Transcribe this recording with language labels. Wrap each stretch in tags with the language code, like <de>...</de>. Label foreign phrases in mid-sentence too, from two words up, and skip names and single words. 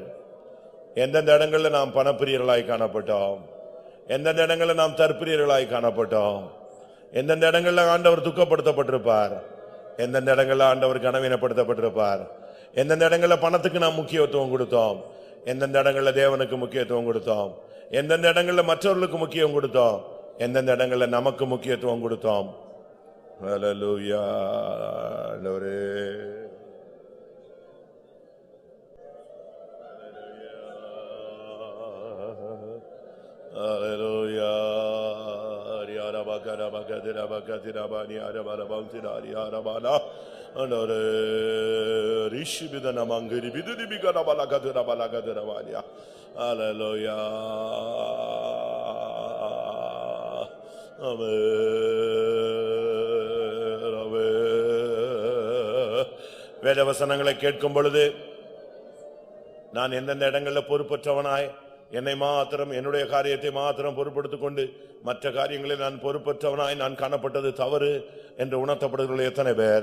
<ta>எந்தெந்த இடங்களில் நாம் பணப்பிரியர்களாய் காணப்பட்டோம், எந்தெந்த இடங்களில் நாம் தற்பிரியர்களாய் காணப்பட்டோம், எந்தெந்த இடங்களில் ஆண்டவர் துக்கப்படுத்தப்பட்டிருப்பார், எந்தெந்த இடங்களில் ஆண்டவர் கனவீனப்படுத்தப்பட்டிருப்பார், எந்தெந்த இடங்களில் பணத்துக்கு நாம் முக்கியத்துவம் கொடுத்தோம், எந்தெந்த இடங்களில் தேவனுக்கு முக்கியத்துவம் கொடுத்தோம், எந்தெந்த இடங்களில் மற்றவர்களுக்கு முக்கியம் கொடுத்தோம், எந்தெந்த இடங்களில் நமக்கு முக்கியத்துவம் கொடுத்தோம். அல்லேலூயா. ஆண்டவரே, Hallelujah. Ariara bakara bakadira bakadira bani arabala bantira ariara bala. Anore rishi bidana mangiri bidudi bigana balakadira balakadira baniya. Hallelujah. வேதவசனங்களை கேட்கும் பொழுது நான் எந்தெந்த இடங்களில் பொறுப்பற்றவனாய் என்னை மாத்திரம் என்னுடைய காரியத்தை மாத்திரம் பொறுப்படுத்திக் கொண்டு மற்ற காரியங்களில் நான் பொறுப்பற்றவனாய் நான் காணப்பட்டது தவறு என்று உணர்த்தப்படுகிற எத்தனை பேர்?</ta>